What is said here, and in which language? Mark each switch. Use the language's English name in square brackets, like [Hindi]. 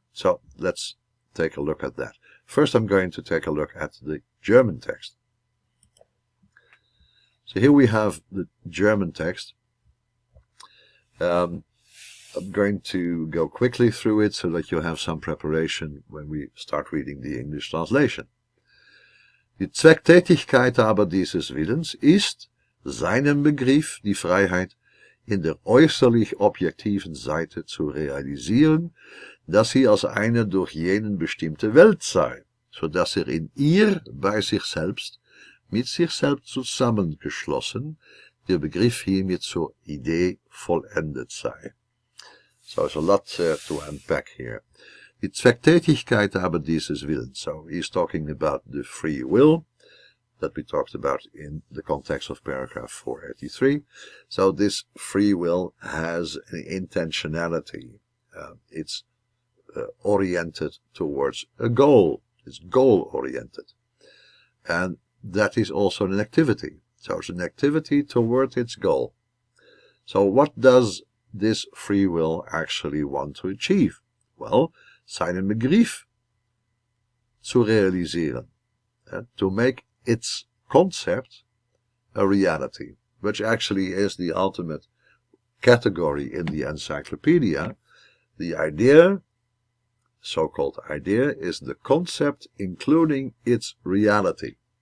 [English] So let's take a look at that. First, I'm going to take a look at the German text. So here we have the German text. I'm going to go quickly through it so that you have some preparation when we start reading the English translation. [German] Die Zwecktätigkeit aber dieses Willens ist, seinem Begriff die Freiheit in der äußerlich objektiven Seite zu realisieren, dass sie als eine durch jenen bestimmte Welt sei, so dass in ihr bei sich selbst, mit sich selbst zusammengeschlossen, der Begriff hiermit zur Idee vollendet sei. [English] So there's a lot to unpack here. [German] Die Zwecktätigkeit aber dieses Willens. [English] So he's talking about the free will that we talked about in the context of paragraph 483. So this free will has an intentionality. It's oriented towards a goal. It's goal-oriented. And that is also an activity. So it's an activity toward its goal. So what does this free will actually want to achieve? Well, [German] seinen Begriff zu realisieren. [English] To make its concept a reality, which actually is the ultimate category in the Encyclopedia. The idea, so-called idea, is the concept including its reality.